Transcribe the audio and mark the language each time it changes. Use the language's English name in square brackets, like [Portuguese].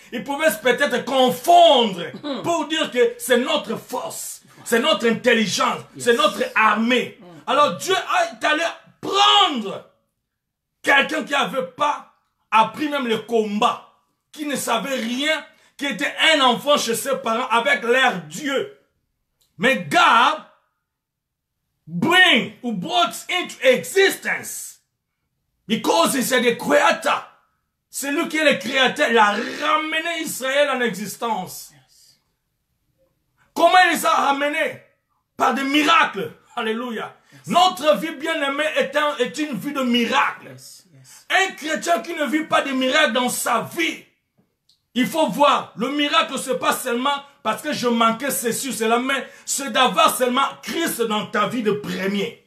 [French] Il pouvait peut-être confondre pour dire que c'est notre force, c'est notre intelligence, c'est notre armée. Alors Dieu est allé prendre quelqu'un qui n'avait pas appris même le combat, qui ne savait rien, qui était un enfant chez ses parents avec leur Dieu. [English] Mais God brought into existence because he said the creator. [French] C'est lui qui est le créateur. Il a ramené Israël en existence. Comment il les a ramenés? Par des miracles. Alléluia. Notre vie bien-aimée est une vie de miracle. [English] Yes. Yes. [French] Un chrétien qui ne vit pas de miracle dans sa vie, il faut voir, le miracle, ce n'est pas seulement parce que je manquais ceci ou cela, mais c'est d'avoir seulement Christ dans ta vie de premier.